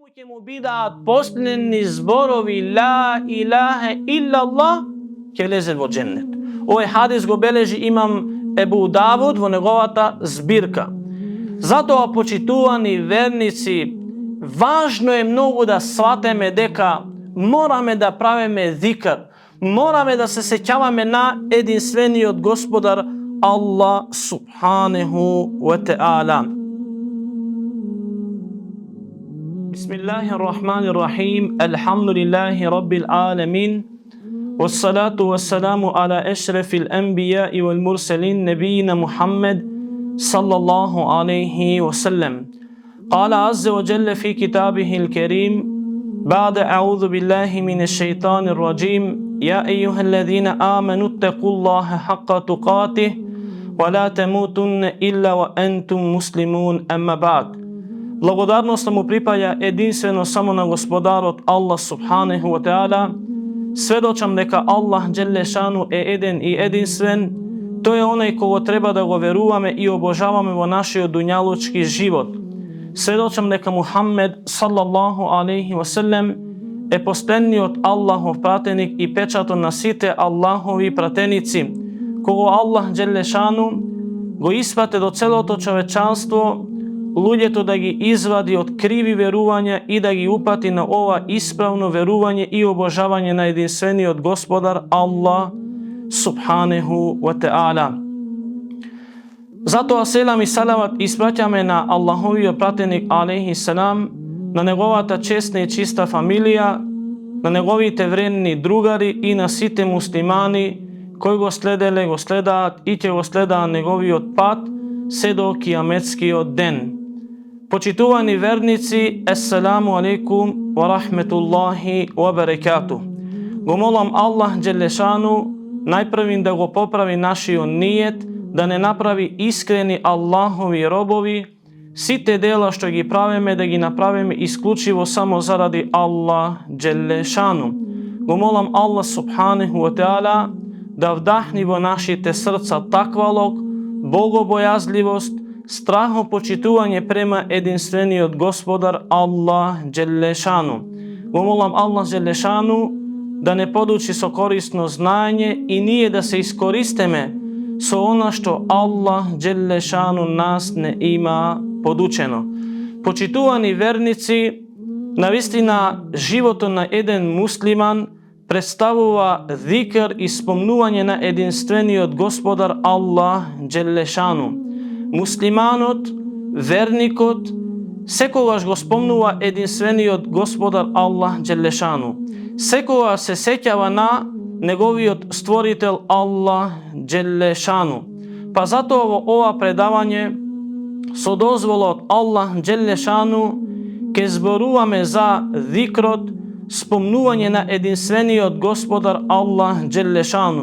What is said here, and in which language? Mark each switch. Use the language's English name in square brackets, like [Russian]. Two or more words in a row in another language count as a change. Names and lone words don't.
[Macedonian] му бидат, последни зборови [Arabic] لا إله إلا الله, [Macedonian] ќе лезет во џеннет. Овај хадис го бележи имам Ебу Давуд во неговата збирка. Затоа, почитувани верници, важно е многу да сфатиме дека мораме да правиме зикр, мораме да се сеќаваме на единствени од господар Аллах [Arabic] سبحانه وتعالى. بسم الله الرحمن الرحيم. الحمد لله رب العالمين. والصلاة والسلام على أشرف الأنبياء والمرسلين نبينا محمد صلى الله عليه وسلم. قال عز وجل في كتابه الكريم بعد أعوذ بالله من الشيطان الرجيم. يا أيها الذين آمنوا اتقوا الله حق تقاته ولا تموتن إلا وأنتم مسلمون أما بعد. [Macedonian] Благодарност му припаѓа единствено само на Господарот Allah [Arabic] سبحانه وتعالى. [Macedonian] Сведочам дека Allah [Arabic] جل شأنه [Macedonian] е еден и единствен. Тој е онај кого треба да го веруваме и обожаваме во нашиот дуњалучки живот. Сведочам дека Мухаммед [Arabic] صلى الله عليه وسلم [Macedonian] е последниот Аллахов пратеник и печатот на сите Аллахови пратеници, кого Аллах [Arabic] جل شأنه [Macedonian] го испрати до целото човечанство, луѓето да ги извади од криви верувања и да ги упати на ова исправно верување и обожавање на единствениот Господар Аллах [Arabic] سبحانه وتعالى. [Macedonian] Затоа селам и салават испраќаме на Аллаховиот пратеник [Arabic] عليه السلام, [Macedonian] на неговата честна и чиста фамилија, на неговите вредни другари и на сите муслимани кои го следеле, го следаат и ќе го следаат неговиот пат се до кијаметскиот ден. Почитувани верници, [Arabic] السلام عليكم ورحمة الله وبركاته. [Macedonian] Го молам Аллах [Arabic] جل شأنه [Macedonian] најпрвин да го поправи нашиот нијет, да не направи искрени Аллахови робови, сите дела што ги правиме да ги направиме исклучиво само заради Аллах [Arabic] جل شأنه. [Macedonian] Го молам Аллах [Arabic] سبحانه وتعالى [Macedonian] да вдахни во нашите срца таквалок, богобојазливост, страхопочитување према единствениот Господар Аллах [Arabic] جل شأنه. [Macedonian] Го молам Аллах [Arabic] جل شأنه [Macedonian] да не подучи со корисно знаење и ние да се искористиме со она што Аллах [Arabic] جل شأنه [Macedonian] нас не има подучено. Почитувани верници, навистина животот на еден муслиман представува зикр и спомнување на единствениот Господар Аллах [Arabic] جل شأنه. [Macedonian] Муслиманот, верникот, секогаш го спомнува единствениот Господар Аллах [Arabic] جل شأنه. [Macedonian] Секогаш се сеќава на неговиот створител Аллах [Arabic] جل شأنه. [Macedonian] Па затоа во ова предавање со дозволот Аллах [Arabic] جل شأنه [Macedonian] ке зборуваме за зикрот, спомнување на единствениот Господар Аллах [Arabic] جل شأنه.